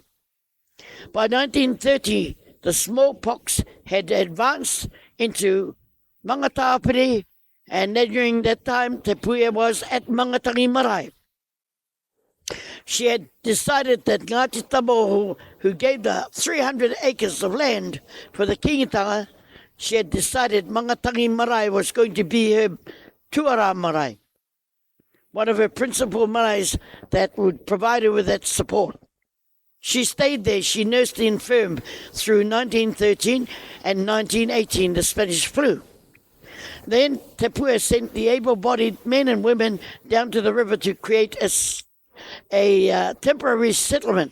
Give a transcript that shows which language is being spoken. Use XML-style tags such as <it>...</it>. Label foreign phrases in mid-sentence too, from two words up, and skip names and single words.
<en>By 1930, the smallpox had advanced into Mangatāwhiri, and during that time, Te Puea was at Mangatangi Marae. She had decided that Ngāti Tamo, who gave the 300 acres of land for the kingitanga, she had decided Mangatangi Marae was going to be her</en> <mi>tuara marae,</mi> <en>one of her principal maraes that would provide her with that support. She stayed there. She nursed the infirm through 1913 and 1918, the Spanish flu. Then Te Puea sent the able-bodied men and women down to the river to create a temporary settlement.</en>